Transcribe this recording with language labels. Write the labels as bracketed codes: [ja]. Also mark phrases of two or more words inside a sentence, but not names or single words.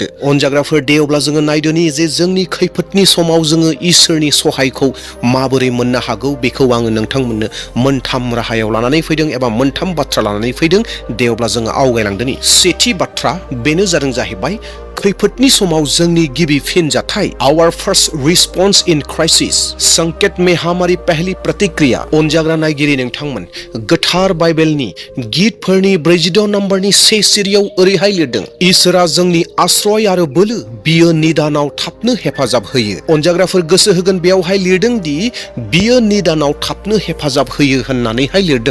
[brx] अनजाग्राफोर, दे अब्ला जोङो नायदोनि जे जोंनि खैफोदनि समाव जोङो इसोरनि सहायखौ माबोरै मोननो हागौ। बेखौ आङो नोंथांमोननो मोनथाम राहायाव लानानै फैदों एबा मोनथाम बाथ्रा लानानै फैदों। दे अब्ला जोङो आवगायलांदोनि। सेथि बाथ्रा बेनो जादों जाहैबाय खैफोदनि समाव जोंनि गिबि फिनजाथाय, [en] our first response in crisis. [hi] संकेत में हमारी पहली प्रतिक्रिया। [brx] अनजाग्रा नायगिरि नोंथांमोन, गोथार बाइबेलनि गितफोरनि 42 नम्बरनि 1 सिरियाव ओरैहाय लिरदों, इसोरा जोंनि आश्रय आरो बोलो, बियो निदानाव थाबनो हेफाजाब होयो। अनजाग्राफोर गोसो होगोन, बेयावहाय लिरदों दि बियो निदानाव थाबनो हेफाजाब होयो होननानैहाय लिरदों।